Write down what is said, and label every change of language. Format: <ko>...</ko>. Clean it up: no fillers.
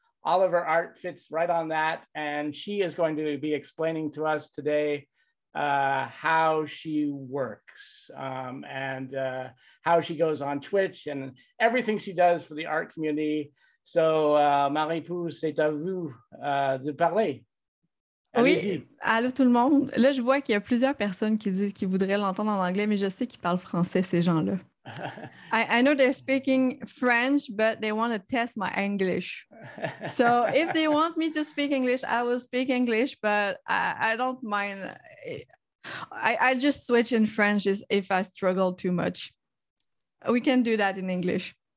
<en>All of her art fits right on that, and she is going to be explaining to us today how she works and how she goes on Twitch and everything she does for the art community.</en> <fr>So, MaryPou, c'est à vous de parler. Oui, allô tout le monde. Là, je vois qu'il y a plusieurs personnes qui disent qu'ils voudraient l'entendre en anglais, mais je sais qu'ils parlent français, ces gens-là.</fr> <en>I know they're speaking French, but they want to test my English. So if they want me to speak English, I will speak English, but I don't mind. I just switch in French if I struggle too much. We can do that in English.</en>